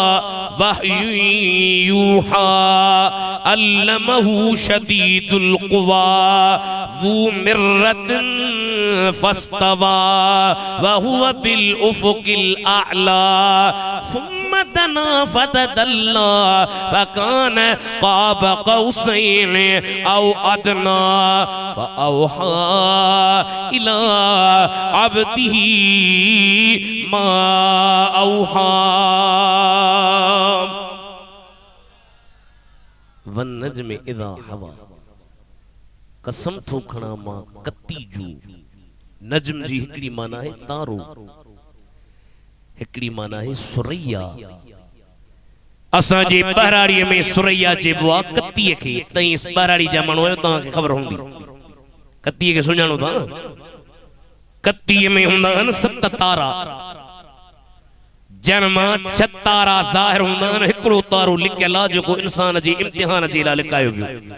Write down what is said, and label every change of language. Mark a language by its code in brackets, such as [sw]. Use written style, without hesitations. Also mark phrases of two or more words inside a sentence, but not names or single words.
[ar] وحي يوحى علمه شديد القوى ذو مرة فاستوى وهو بالأفق الأعلى ثم دنا فتدلى فكان قاب قوسين أو أدنى فأوحى إلى عبده ما أوحى والنجم إذا هوى [sd] कसम थो खणा मां कत्ती जो नजम जी हिकड़ी माना है तारो हिकड़ी माना है सुरैया असां जे बहराड़ी में सुरैया चइबो आहे कत्ती खे तई बहराड़ी जा माण्हू आहियो तव्हां खे ख़बर हूंदी कत्ती खे सुञाणो था कत्ती में हूंदा आहिनि 7 तारा जन्मा 6 तारा ज़ाहिर हूंदा आहिनि हिकिड़ो तारो लिखियल आहे जेको इंसान जे इम्तिहान जे लाइ लिकायो वियो।